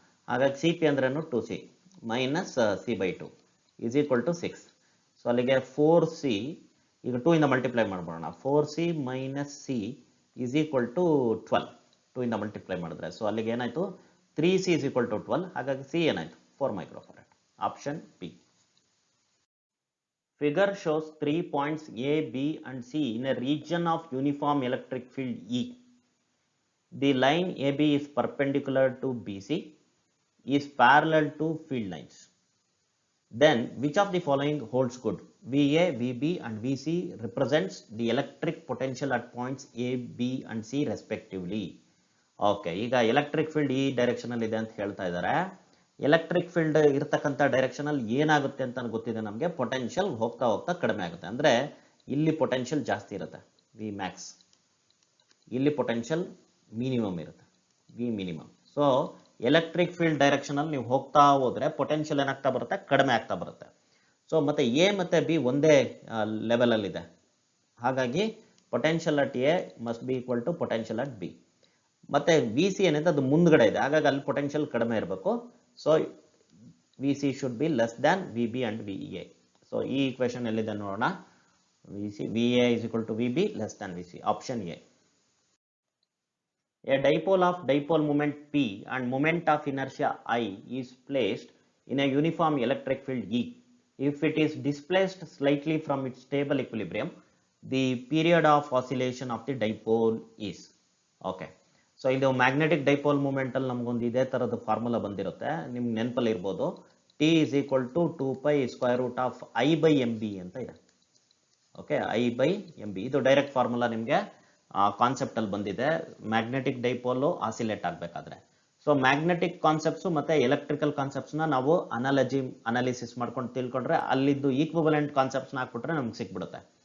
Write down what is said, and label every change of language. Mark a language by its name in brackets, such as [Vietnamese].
[Kannada] ಹಾಗಾಗಿ CP ಅಂದ್ರೇನು 2C minus C/2 [English] is equal to [Kannada] 6. So ಅಲ್ಲಿಗೆ 4C, ಈಗ 2 ಇಂದ multiply ಮಾಡ್ಬೋಣ. [English] 4C - C is equal to 12. [Kannada] 2 ಇಂದ ಮಲ್ಟಿಪ್ಲೈ ಮಾಡಿದ್ರೆ ಸೊ ಅಲ್ಲಿಗೆ ಏನಾಯ್ತು, [English] 3C is equal to 12. [Kannada] ಹಾಗಾಗಿ C ಏನಾಯ್ತು, 4 microfarad. Option B. [English] Figure shows 3 points A, B and C in a region of uniform electric field E. The line AB is perpendicular to BC, is parallel to field lines. Then which of the following holds good? VA, VB and VC represents the electric potential at points A, B and C respectively. [Kannada] Okay, ಈಗ electric field ಈ direction ಅಲ್ಲಿ ಇದೆ ಅಂತ ಹೇಳ್ತಾ ಇದ್ದಾರೆ. Electric field ಇರತಕ್ಕಂಥ direction ಅಲ್ಲಿ ಏನಾಗುತ್ತೆ ಅಂತ ಗೊತ್ತಿದೆ ನಮಗೆ, ಪೊಟೆನ್ಷಿಯಲ್ ಹೋಗ್ತಾ ಹೋಗ್ತಾ ಕಡಿಮೆ ಆಗುತ್ತೆ. ಅಂದ್ರೆ ಇಲ್ಲಿ ಪೊಟೆನ್ಷಿಯಲ್ ಜಾಸ್ತಿ ಇರುತ್ತೆ Vmax, ಇಲ್ಲಿ ಪೊಟೆನ್ಷಿಯಲ್ ಮಿನಿಮಮ್ ಇರುತ್ತೆ Vmin. So electric field direction ಅಲ್ಲಿ ನೀವು ಹೋಗ್ತಾ ಹೋದ್ರೆ ಪೊಟೆನ್ಷಿಯಲ್ ಏನಾಗ್ತಾ ಬರುತ್ತೆ, ಕಡಿಮೆ ಆಗ್ತಾ ಬರುತ್ತೆ. ಸೊ ಮತ್ತೆ ಎ ಮತ್ತೆ ಬಿ ಒಂದೇ ಲೆವೆಲ್ ಅಲ್ಲಿ ಇದೆ. ಹಾಗಾಗಿ [English] Potential at A must be equal to potential at B. [Kannada] ಮತ್ತೆ ವಿ ಸಿ ಏನಿದೆ ಅದು ಮುಂದ್ಗಡೆ ಇದೆ, ಹಾಗಾಗಿ ಅಲ್ಲಿ ಪೊಟೆನ್ಷಿಯಲ್ ಕಡಿಮೆ ಇರಬೇಕು. [English] So V C should be less than V B and V A. [Kannada] So ಈ ಈಕ್ವೇಶನ್ ಎಲ್ಲಿದೆ ನೋಡೋಣ. [English] VA is equal to VB less than VC. Option A. A dipole of dipole moment P and moment of inertia I is placed in a uniform electric field E. If it is displaced slightly from its stable equilibrium, the period of oscillation of the dipole is. Okay. [Kannada] So ಇದು magnetic dipole moment ಅಲ್ಲಿ ನಮಗೊಂದು ಇದೇ ತರದ formula ಬಂದಿರುತ್ತೆ, ನಿಮ್ಗೆ ನೆನಪಲ್ಲಿ ಇರ್ಬೋದು. [English] T is equal to 2 pi square root of I/mb [Kannada] ಅಂತ ಇದೆ. ಓಕೆ, I/mb ಇದು ಡೈರೆಕ್ಟ್ ಫಾರ್ಮುಲಾ ನಿಮಗೆ ಕಾನ್ಸೆಪ್ಟ್ ಅಲ್ಲಿ ಬಂದಿದೆ ಮ್ಯಾಗ್ನೆಟಿಕ್ ಡೈಪೋಲ್ ಆಸಿಲೇಟ್ ಆಗಬೇಕಾದ್ರೆ. ಸೊ ಮ್ಯಾಗ್ನೆಟಿಕ್ ಕಾನ್ಸೆಪ್ಟ್ಸ್ ಮತ್ತೆ ಎಲೆಕ್ಟ್ರಿಕಲ್ ಕಾನ್ಸೆಪ್ಟ್ಸ್ ನ ನಾವು ಅನಾಲಿಸಿಸ್ ಮಾಡ್ಕೊಂಡು ತಿಳ್ಕೊಂಡ್ರೆ ಅಲ್ಲಿದ್ದು ಈಕ್ವಿವಲೆಂಟ್ ಕಾನ್ಸೆಪ್ಟ್ಸ್ ನ ಹಾಕ್ಬಿಟ್ರೆ ನಮ್ಗೆ ಸಿಕ್ಬಿಡುತ್ತೆ.